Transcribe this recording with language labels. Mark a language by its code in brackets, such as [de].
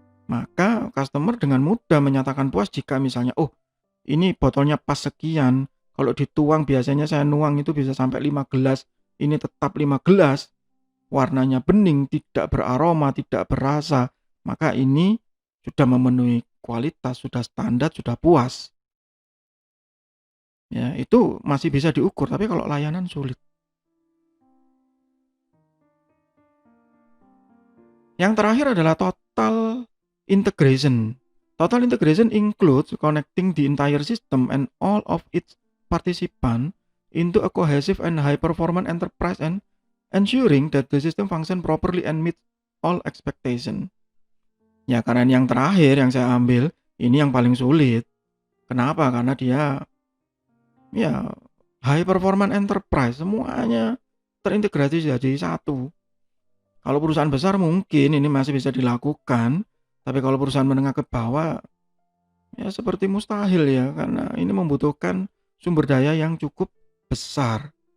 [id] maka customer dengan mudah menyatakan puas jika misalnya, oh ini botolnya pas sekian, kalau dituang biasanya saya nuang itu bisa sampai 5 gelas, ini tetap 5 gelas, warnanya bening, tidak beraroma, tidak berasa, maka ini sudah memenuhi kualitas, sudah standar, sudah puas. Ya, itu masih bisa diukur, tapi kalau layanan sulit. Yang terakhir adalah total integration. [en] Total integration includes connecting the entire system and all of its participants into a cohesive and high-performance enterprise and ensuring that the system function properly and meet all expectation. [id] Ya, karena yang terakhir yang saya ambil, ini yang paling sulit. Kenapa? Karena dia ya [en] high performance enterprise, [id] semuanya terintegrasi jadi satu. Kalau perusahaan besar mungkin ini masih bisa dilakukan, tapi kalau perusahaan menengah ke bawah, ya seperti mustahil ya, karena ini membutuhkan sumber daya yang cukup besar.